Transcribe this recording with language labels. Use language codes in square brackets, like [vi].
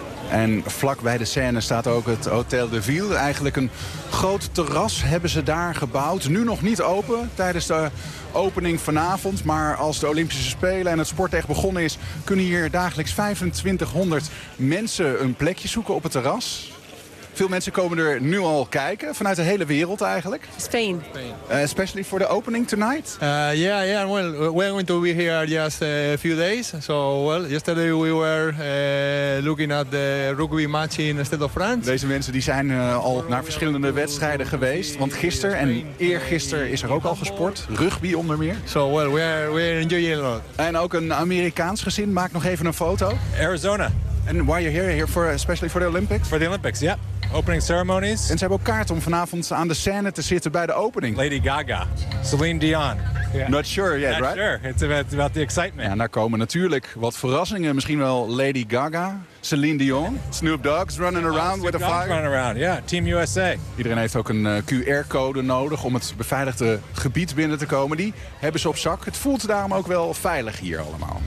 [nl] En vlak bij de Seine staat ook het Hôtel de Ville. Eigenlijk een groot terras hebben ze daar gebouwd. Nu nog niet open tijdens de opening vanavond. Maar als de Olympische Spelen en het sport echt begonnen is, kunnen hier dagelijks 2500 mensen een plekje zoeken op het terras. Veel mensen komen er nu al kijken, vanuit de hele wereld eigenlijk. [en] Spain. Especially for the opening tonight. Well, we're going to be here just a few days. So, well, yesterday we were looking at the rugby match in the state of France. [nl] Deze mensen die zijn al naar verschillende wedstrijden geweest. Want gisteren en eergisteren is er ook al gesport. Rugby onder meer. [en] So, well, we're enjoying a lot. [nl] En ook een Amerikaans gezin maakt nog even een foto. [en] Arizona. And why are you here? Here for especially for the Olympics? For the Olympics, yeah. Opening ceremonies. [nl] En ze hebben ook kaart om vanavond aan de scène te zitten bij de opening. [en] Lady Gaga, Celine Dion. Yeah. Not sure yet, not right? Not sure. It's about the excitement. [nl] Ja, daar komen natuurlijk wat verrassingen. Misschien wel Lady Gaga. [en] Celine Dion. Snoop Dogg's running around with a fire. Snoop Dogg's running around, yeah. Team USA. [nl] Iedereen heeft ook een QR-code nodig om het beveiligde gebied binnen te komen. Die hebben ze op zak. Het voelt daarom ook wel veilig hier allemaal.